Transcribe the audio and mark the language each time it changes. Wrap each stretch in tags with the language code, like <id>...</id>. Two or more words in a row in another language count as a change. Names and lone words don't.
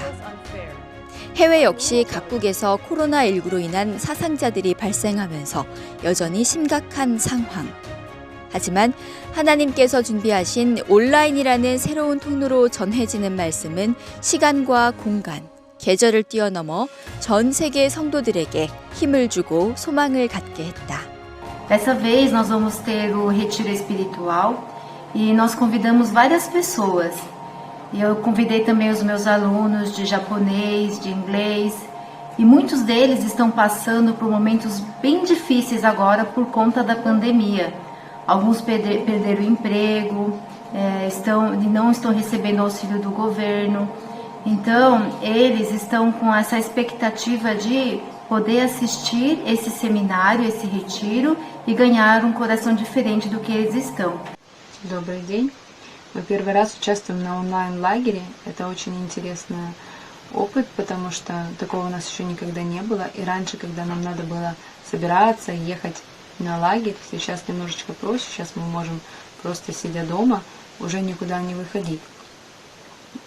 <ko>해외 역시 각국에서 코로나19로 인한 사상자들이 발생하면서 여전히 심각한 상황. 하지만 하나님께서 준비하신 온라인이라는 새로운 통로로 전해지는 말씀은 시간과 공간, 계절을 뛰어넘어 전 세계 성도들에게 힘을 주고 소망을 갖게 했다.</ko> <pt>Dessa vez nós vamos ter o retiro espiritual e nós convidamos várias pessoas. E eu convidei também os meus alunos de japonês, de inglês, e muitos deles estão passando por momentos bem difíceis agora por conta da pandemia. Alguns perderam o emprego, não estão recebendo auxílio do governo. Então, eles estão com essa expectativa de poder assistir esse seminário, esse retiro и ganhar um coração diferente do que eles estão.</pt> <ru>Добрый день. Мы первый раз участвуем на онлайн-лагере. Это очень интересный опыт, потому что такого у нас еще никогда не было. И раньше, когда нам надо было собираться, ехать на лагерь, сейчас немножечко проще. Сейчас мы можем просто сидя дома, уже никуда не выходить.</ru>